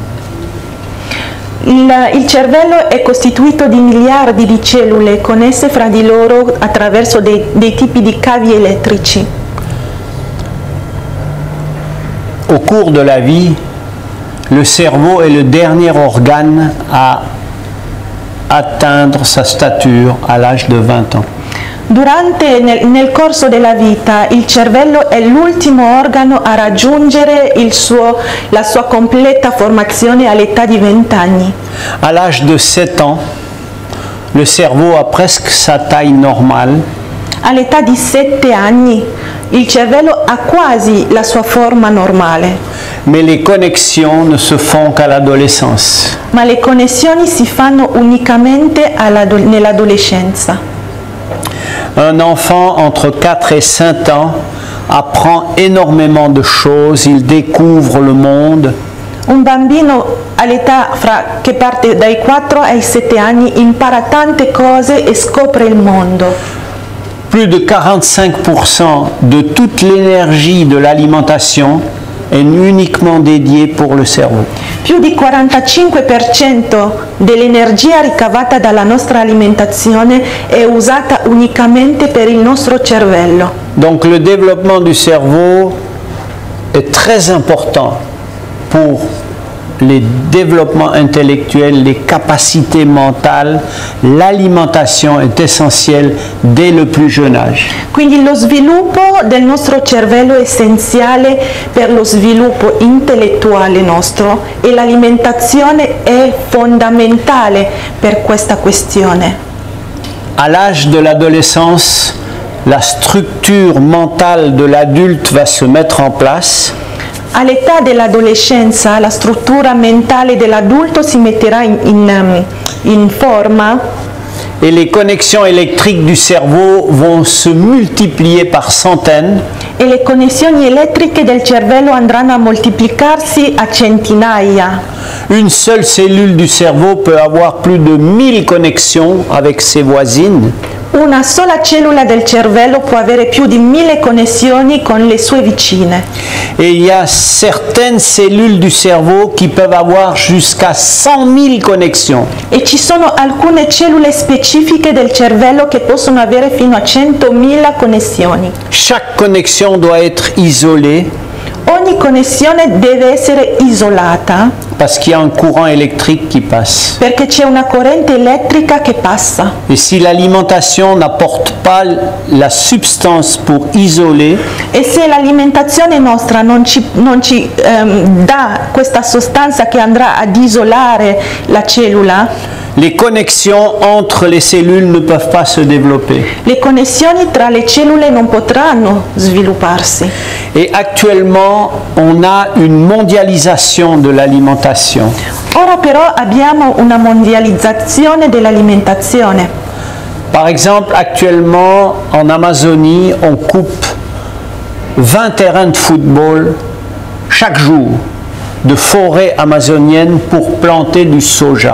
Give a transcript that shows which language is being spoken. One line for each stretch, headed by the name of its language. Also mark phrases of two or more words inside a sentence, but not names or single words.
Italian: Il cervello è costituito di miliardi di cellule connesse fra di loro attraverso dei tipi di cavi elettrici.
French: Au cours de la vie, le cerveau est le dernier organe à atteindre sa stature à l'âge de 20 ans.
Italian: Nel corso della vita il cervello è l'ultimo organo a raggiungere la sua completa formazione all'età di 20 anni.
French: À l'âge de 7 ans, le cerveau a presque sa taille normale.
Italian: All'età di 7 anni il cervello ha quasi la sua forma normale.
French: Mais les connexions ne se font qu'à l'adolescence.
Italian: Ma le connessioni si fanno unicamente nell'adolescenza.
French: Un enfant entre 4 et 5 ans apprend énormément de choses, il découvre le monde.
Italian: Un bambino all'età che parte dai 4 ai 7 anni impara tante cose e scopre il mondo.
French: Plus de 45% de toute l'énergie de l'alimentation est uniquement dédiée pour le cerveau.
Italian: Più di 45% dell'energia ricavata dalla nostra alimentazione è usata unicamente per il nostro cervello.
French: Donc le développement du cerveau est très important pour les développements intellectuels, les capacités mentales. L'alimentation est essentielle dès le plus jeune âge.
Italian: Quindi lo sviluppo del nostro cervello è essenziale per lo sviluppo intellettuale nostro e l'alimentazione è fondamentale per questa questione.
French: À l'âge de l'adolescence, la structure mentale de l'adulte va se mettre en place.
Italian: All'età dell'adolescenza la struttura mentale dell'adulto si metterà in forma
French: et les connexions électriques du cerveau vont se multiplier par centaines.
Italian: E le connessioni elettriche del cervello andranno a moltiplicarsi a centinaia.
French: Une seule cellule du cerveau peut avoir plus de 1000 connexions avec ses voisines.
Italian: Una sola cellula del cervello può avere più di 1000 connessioni con le sue vicine.
French: Et il y a certaines cellules du cerveau qui peuvent avoir jusqu'à 100 000 connexions.
Italian: E ci sono alcune cellule specifiche del cervello che possono avere fino a 100.000 connessioni.
French: Chaque connexion doit être isolée.
Italian: Ogni connessione deve essere isolata.
French: Parce qu'il y a un courant électrique qui passe.
Italian: Perché c'è una corrente elettrica che passa.
French: Et si l'alimentation n'apporte pas la substance pour isoler,
Italian: e se l'alimentazione nostra non ci dà questa sostanza che andrà ad isolare la cellula,
French: les connexions entre les cellules ne peuvent pas se développer.
Italian: Le connessioni tra le cellule non potranno svilupparsi.
French: Et actuellement, on a une mondialisation de l'alimentation.
Italian: Ora però abbiamo una mondializzazione dell'alimentazione.
French: Par exemple, actuellement, en Amazonie, on coupe 20 terrains de football chaque jour de forêt amazonienne pour planter du soja.